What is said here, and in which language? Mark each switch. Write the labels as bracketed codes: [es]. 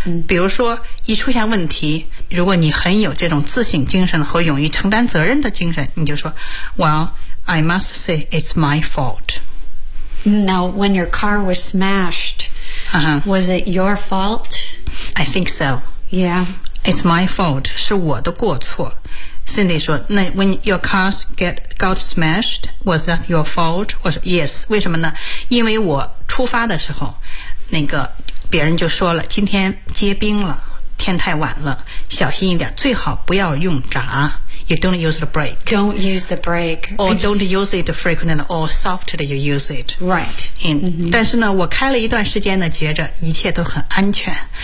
[zh] 比如说一出现问题，如果你很有这种自省精神和勇于承担责任的精神，你就说 [en] Well, I must say it's my fault. Now, when your car was smashed, was it your fault? I think so. Yeah. It's my fault. [zh] 是我的过错。 [en] Cindy [zh] 说那 [en] When your cars got smashed, was that your fault? [zh] 我说 Yes. 为什么呢？因为我出发的时候那个别人就说了，今天结冰了，天太晚了，小心一点，最好不要用闸。 [en] You don't use the brake. Don't use the brake. Or don't use it frequently or softly you use it. Right. And,、mm-hmm. [zh] 但是呢，我开了一段时间呢，觉着一切都很安全。